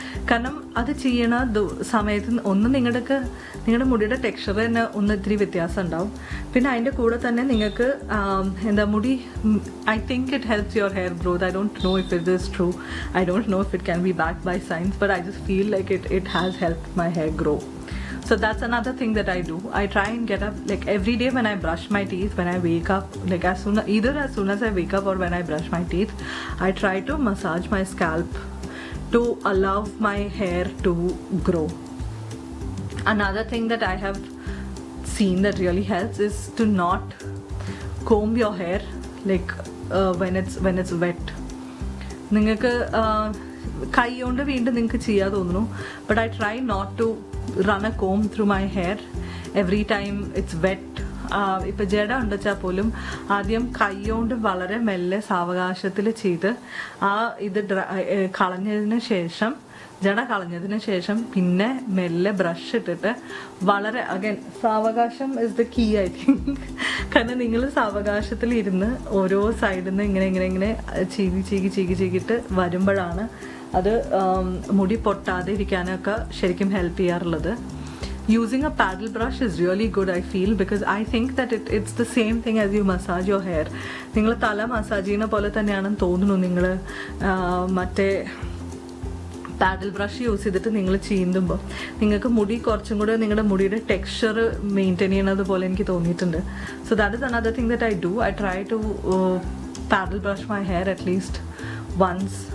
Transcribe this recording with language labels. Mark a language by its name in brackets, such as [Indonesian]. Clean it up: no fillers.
[Malayalam] കാരണം അത് ചെയ്യണ സമയത്ത് ഒന്ന് നിങ്ങളുടെ മുടിയുടെ ടെക്സ്ചർ തന്നെ ഇത്തിരി വ്യത്യാസം ഉണ്ടാവും. പിന്നെ അതിൻ്റെ കൂടെ തന്നെ നിങ്ങൾക്ക് മുടി, [English] I think it helps your hair growth. I don't know if it is true. I don't know if it can be backed by science, but I just feel like it has helped my hair grow. So that's another thing that I do. I try and get up like every day when I brush my teeth, when I wake up, like either as soon as I wake up or when I brush my teeth, I try to massage my scalp to allow my hair to grow. Another thing that I have seen that really helps is to not comb your hair like when it's wet. [Malayalam] നിങ്ങൾക്ക് കൈ കൊണ്ട് വീണ്ടും നിങ്ങൾക്ക് ചെയ്യാൻ തോന്നുന്നു, [English] but I try not to run a comb through my hair every time it's wet. [Malayalam] ഇപ്പം ജട ഉണ്ടെച്ചാൽ പോലും ആദ്യം കൈകൊണ്ട് വളരെ മെല്ലെ സാവകാശത്തിൽ ചെയ്ത് ഇത് കളഞ്ഞതിന് ശേഷം, ജട കളഞ്ഞതിന് ശേഷം പിന്നെ മെല്ലെ ബ്രഷ് ഇട്ടിട്ട് വളരെ സാവകാശം [English] Is the key I think. [Malayalam] കാരണം നിങ്ങൾ സാവകാശത്തിൽ ഇരുന്ന് ഓരോ സൈഡിൽ നിന്ന് ഇങ്ങനെ ചീകിട്ട് വരുമ്പോഴാണ് അത് മുടി പൊട്ടാതെ ഇരിക്കാനൊക്കെ ശരിക്കും ഹെൽപ്പ് ചെയ്യാറുള്ളത്. [English] Using a paddle brush is really good, I feel, because I think that it's the same thing as you massage your hair. [Malayalam] നിങ്ങൾ തല മസാജ് ചെയ്യുന്ന പോലെ തന്നെയാണെന്ന് തോന്നുന്നു. നിങ്ങൾ മറ്റേ പാഡിൽ ബ്രഷ് യൂസ് ചെയ്തിട്ട് നിങ്ങൾ ചീന്തുമ്പോൾ നിങ്ങൾക്ക് മുടി കുറച്ചും കൂടെ നിങ്ങളുടെ മുടിയുടെ ടെക്സ്ചർ മെയിൻറ്റെയിൻ ചെയ്യണത് പോലെ എനിക്ക് തോന്നിയിട്ടുണ്ട്. [English] So that is another thing that I do. I try to paddle brush my hair at least once.